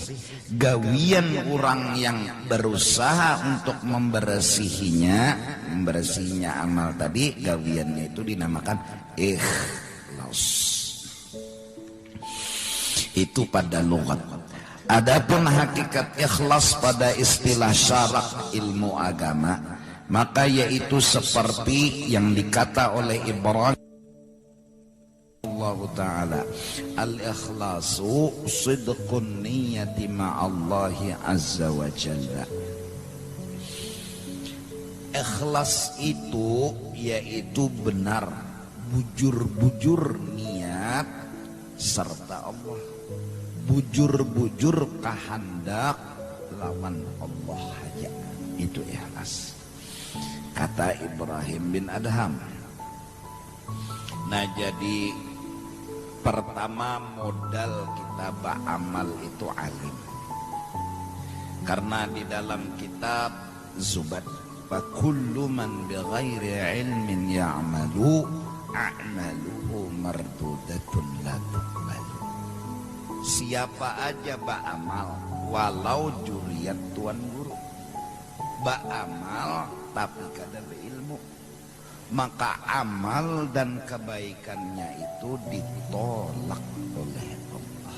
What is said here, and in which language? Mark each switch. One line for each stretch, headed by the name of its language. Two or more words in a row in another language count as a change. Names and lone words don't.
Banjar: Gawian orang yang berusaha untuk membersihinya amal tadi, gawiannya itu dinamakan ikhlas. Itu pada logat. Adapun hakikat ikhlas pada istilah syarak ilmu agama, maka yaitu seperti yang dikata oleh Ibrahim Allah Ta'ala,
Arabic: الإخلاص صدق النية مع الله عز وجل.
Banjar: Ikhlas itu yaitu benar, bujur-bujur niat serta Allah, bujur-bujur kehendak lawan Allah aja. Itu ikhlas. Kata Ibrahim bin Adham. Nah, jadi pertama modal kita beramal itu alim. Karena di dalam kitab Zubat,
Arabic: فكل من بغير علم يعمل أعماله مردودة لا تقبل.
Banjar: Siapa aja beramal walau juriat tuan guru, beramal tapi kada berilmu, maka amal dan kebaikannya itu ditolak oleh Allah.